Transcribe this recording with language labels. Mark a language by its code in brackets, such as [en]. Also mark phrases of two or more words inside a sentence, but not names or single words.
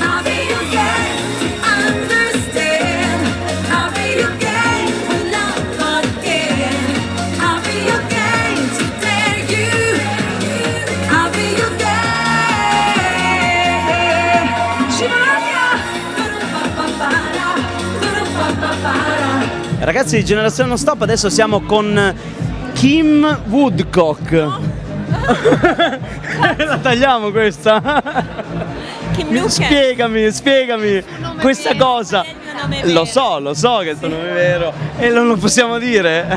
[en] I'll be your girl to understand. I'll be your girl with love again. I'll be your girl to dare you. I'll be your girl. Shivaya, ba-da-ba-ba-ba-da, ba-da-ba-ba-ba-da. [it] Ragazzi di Generazione Non Stop, adesso siamo con Kim Woodcock. La tagliamo questa? Spiegami questa cosa. Lo so che è il tuo nome vero e non lo possiamo dire.